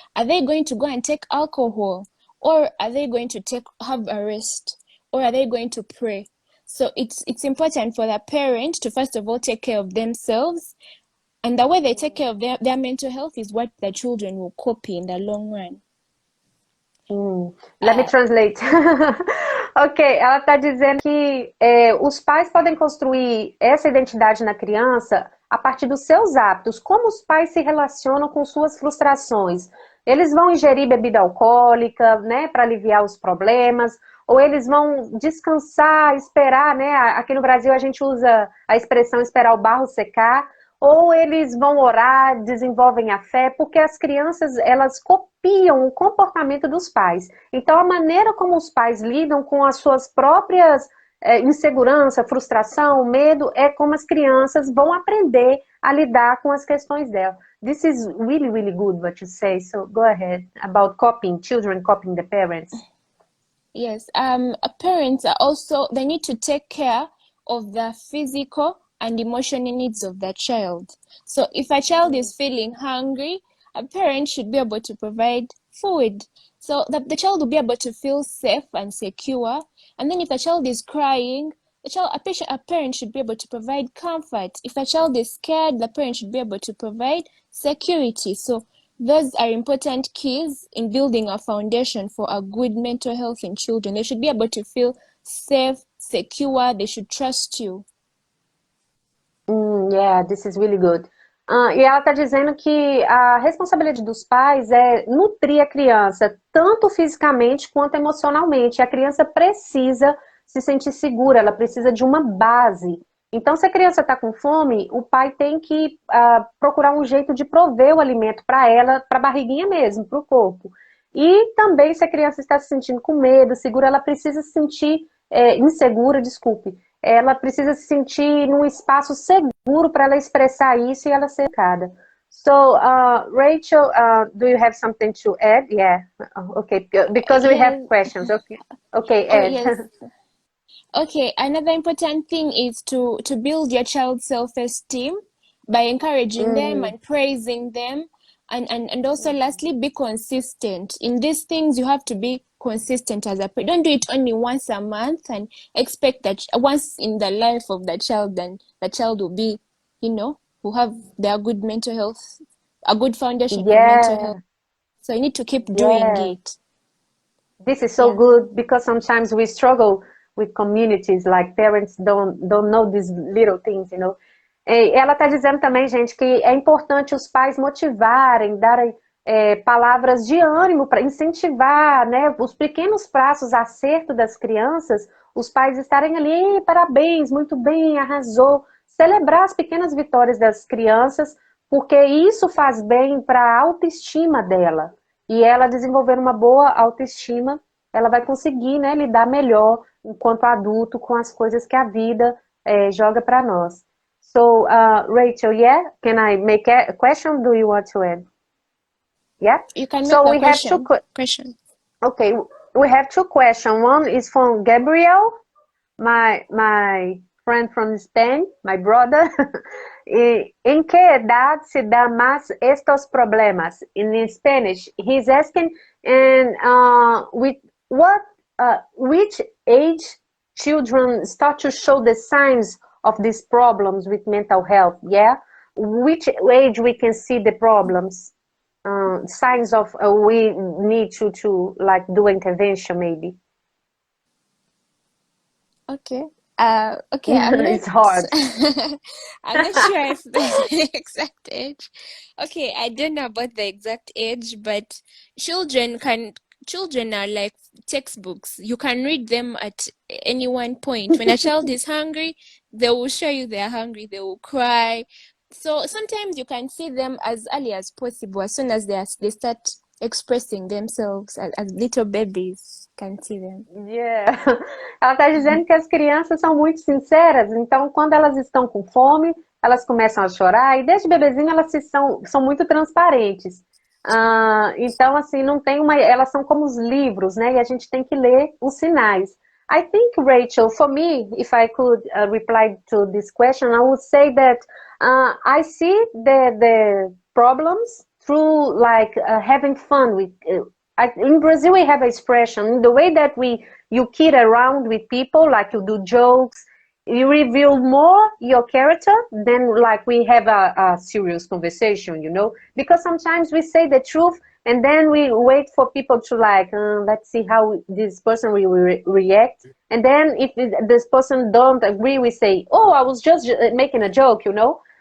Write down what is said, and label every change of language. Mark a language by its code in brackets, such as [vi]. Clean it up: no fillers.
[en] Are they going to go and take alcohol? Or are they going to have a rest? Or are they going to pray? So it's important for the parent to first of all take care of themselves. And the way they take care of their mental health is what the children will copy in the long run. Let me translate. [pt] Ok, ela está dizendo que os pais podem construir essa identidade na criança a partir dos seus hábitos, como os pais se relacionam com suas frustrações. Eles vão ingerir bebida alcoólica, né, para aliviar os problemas, ou eles vão descansar, esperar, né? Aqui no Brasil a gente usa a expressão esperar o barro secar, ou eles vão orar, desenvolvem a fé, porque as crianças, elas copiam o comportamento dos pais. Então, a maneira como os pais lidam com as suas próprias insegurança, frustração, medo, é como as crianças vão aprender a lidar com as questões dela. [en] This is really, really good what you say, so go ahead, about copying, children copying the parents. Yes, parents are also, they need to take care of the physical and emotional needs of the child. So if a child is feeling hungry, a parent should be able to provide food so that the child will be able to feel safe and secure. And then if a child is crying, a parent should be able to provide comfort. If a child is scared, the parent should be able to provide security. So those are important keys in building a foundation for a good mental health in children. They should be able to feel safe, secure, they should trust you. Yeah, this is really good. [pt] E ela está dizendo que a responsabilidade dos pais é nutrir a criança, tanto fisicamente quanto emocionalmente. A criança precisa se sentir segura, ela precisa de uma base. Então, se a criança está com fome, o pai tem que procurar um jeito de prover o alimento para ela, para a barriguinha mesmo, para o corpo. E também, se a criança está se sentindo com medo, segura, ela precisa se sentir insegura, desculpe. Ela precisa se sentir num espaço seguro para ela expressar isso e ela ser educada. [en] So, Rachel, do you have something to add? Yeah, okay, because we have questions. Okay, Ed. Yes. Okay, another important thing is to build your child's self-esteem by encouraging them Mm, and praising them, and also lastly, be consistent. In these things, you have to be consistent as a parent. Don't do it only once a month and expect that once in the life of the child, then the child will be, will have their good mental health, a good foundation for mental health. yeah, So you need to keep doing yeah. it. This is so Yeah. good because sometimes we struggle with communities, like parents don't know these little things, you know. [pt] E ela está dizendo também, gente, que é importante os pais motivarem, darem palavras de ânimo para incentivar, né, os pequenos passos, acerto das crianças, os pais estarem ali, parabéns, muito bem, arrasou, celebrar as pequenas vitórias das crianças, porque isso faz bem para a autoestima dela. E ela desenvolver uma boa autoestima, ela vai conseguir, né, lidar melhor enquanto adulto com as coisas que a vida joga para nós. [en] So, Rachel, yeah, can I make a question? Do you want to add? Yeah. You can make So the we have two. question. Okay, we have two questions. One is from Gabriel, my friend from Spain, my brother. [es] ¿En qué edad se da más estos problemas? [en] In Spanish, he's asking, and with what, which age children start to show the signs of these problems with mental health? Yeah, which age we can see the problems, signs of we need to like do intervention maybe. Okay. Okay, I'm not It's hard. I'm not sure if the exact age. Okay, I don't know about the exact age, but children are like textbooks. You can read them at any one point. When a child is hungry, they will show you they are hungry, they will cry. So sometimes you can see them as early as possible, as soon as they start expressing themselves as little babies, can see them. Yeah. [pt] Ela está dizendo que as crianças são muito sinceras, então quando elas estão com fome, elas começam a chorar, e desde bebezinho elas são muito transparentes. Então, assim, não tem uma. Elas são como os livros, né? E a gente tem que ler os sinais. [en] I think, Rachel, for me, if I could reply to this question, I would say that I see the problems through like having fun with. In Brazil, we have an expression the way that you kid around with people, like you do jokes, you reveal more your character than like we have a serious conversation, you know, because sometimes we say the truth and then we wait for people to like let's see how this person will react, and then if this person don't agree, we say, oh, I was just making a joke, you know.